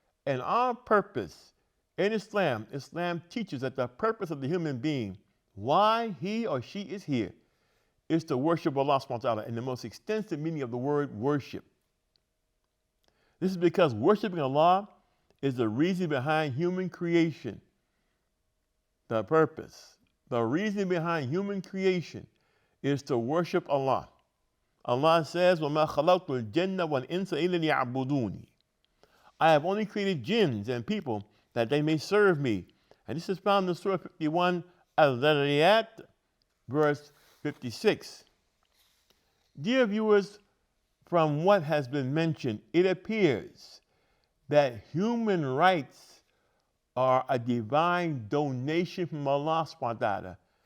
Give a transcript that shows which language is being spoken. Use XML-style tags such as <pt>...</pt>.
<en>And our purpose in Islam teaches that the purpose of the human being, why he or she is here, is to worship Allah subhanahu wa ta'ala in the most extensive meaning of the word worship. This is because worshiping Allah is the reason behind human creation. The purpose, the reason behind human creation is to worship Allah. Allah says,</en> <ar>وَمَا خَلَقْتُ الْجِنَّ وَالْإِنسَ إِلَّا لِيَعْبُدُونِ.</ar> <en>I have only created jinns and people that they may serve me. And this is found in Surah 51, Al-Dhariyat, verse 56. Dear viewers, from what has been mentioned, it appears that human rights are a divine donation from Allah subhanahu wa ta'ala.</en>